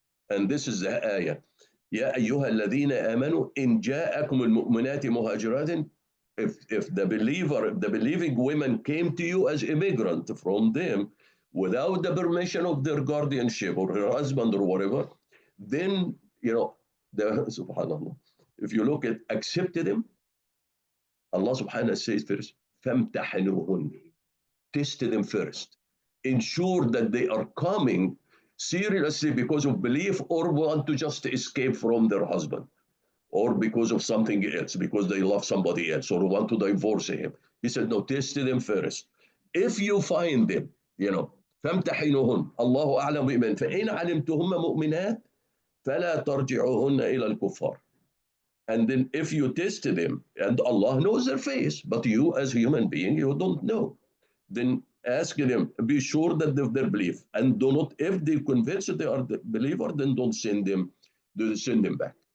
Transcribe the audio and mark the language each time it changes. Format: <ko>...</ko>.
<en>And this is the ayah.</en> <ar>يا أيها الذين آمنوا إن جاءكم المؤمنات مهاجرات,</ar> <en>if the believing women came to you as immigrant from them without the permission of their guardianship or her husband or whatever, then subhanallah, if you look at accepted them, Allah subhanahu wa ta'ala says first,</en> <ar>فَامْتَحِنُوهُنْ,</ar> <en>test them first. Ensure that they are coming seriously because of belief or want to just escape from their husband or because of something else, because they love somebody else or want to divorce him. He said, no, test them first. If you find them,</en> <ar>فامتحنوهن الله أعلم بإيمان فإن علمتهن مؤمنات فلا ترجعوهن إلى الكفار.</ar> <en>And then if you test them, and Allah knows their face, but you as human being, you don't know, then ask them, be sure that they believe, and do not, if they convince that they are the believer, then don't send them back.</en>